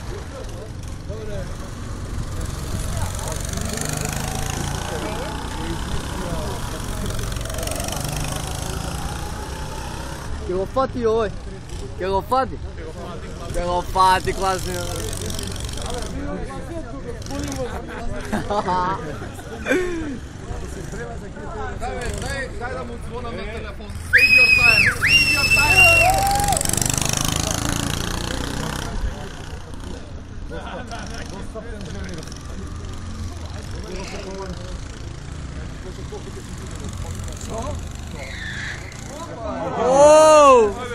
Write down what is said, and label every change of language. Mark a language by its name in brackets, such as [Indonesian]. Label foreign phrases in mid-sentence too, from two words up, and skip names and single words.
[Macedonian] Ќе го фати овој. Ќе го фати. Ќе го фати, класни. Дај да му звонам на телефон. [English] Save your time. Оу!